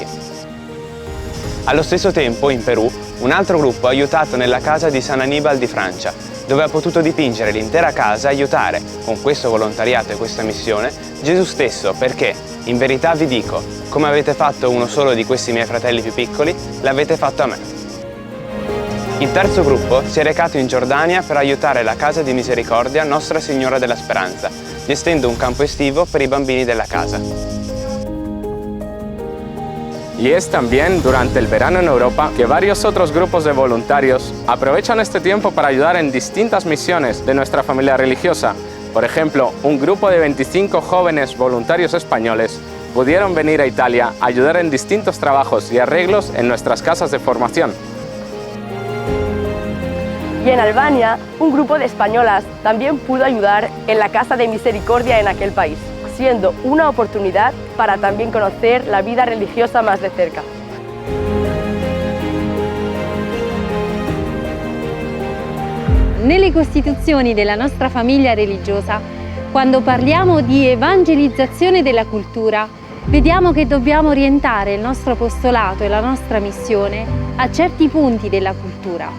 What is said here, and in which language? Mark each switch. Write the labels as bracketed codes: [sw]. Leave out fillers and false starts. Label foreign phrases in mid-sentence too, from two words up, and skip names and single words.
[it] Allo stesso tempo, in Perù, un altro gruppo ha aiutato nella casa di San Anibal di Francia, dove ha potuto dipingere l'intera casa e aiutare, con questo volontariato e questa missione, Gesù stesso, perché, in verità vi dico, come avete fatto uno solo di questi miei fratelli più piccoli, l'avete fatto a me. Il terzo gruppo si è recato in Giordania per aiutare la Casa di Misericordia Nostra Signora della Speranza, gestendo un campo estivo per i bambini della casa. [es] Y es también durante el verano en Europa que varios otros grupos de voluntarios aprovechan este tiempo para ayudar en distintas misiones de nuestra familia religiosa. Por ejemplo, un grupo de 25 jóvenes voluntarios españoles pudieron venir a Italia a ayudar en distintos trabajos y arreglos en nuestras casas de formación. Y en Albania, un grupo de españolas también pudo ayudar en la Casa de Misericordia en aquel país, siendo una oportunidad para también conocer la vida religiosa más de cerca. [it] Nelle costituzioni della nostra famiglia religiosa, quando parliamo di evangelizzazione della cultura, vediamo che dobbiamo orientare il nostro apostolato e la nostra missione a certi punti della cultura.